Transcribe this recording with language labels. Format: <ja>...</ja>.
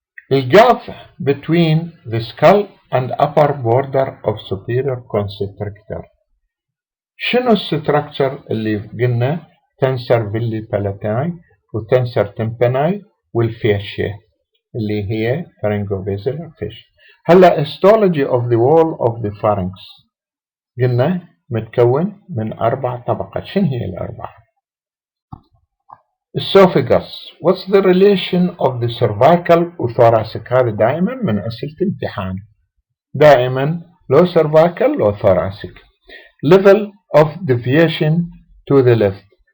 <en>The gap between the skull and upper border of superior constrictor.</en> <ar>شنو الستركتشر اللي قلنا tensor villi palatini و tensor tympani والفاشيا اللي هي pharyngobasilar fascia. هلا histology of the wall of the pharynx قلنا متكون من 4 طبقات. شنو هي الأربعة؟ esophagus.</ar> <en>What's the relation of the cervical وthoracic؟ هذا دائما من أسئلة امتحان.</en> <ar>دائما لو cervical لو thoracic.</ar> <en>level of deviation to the left.</en>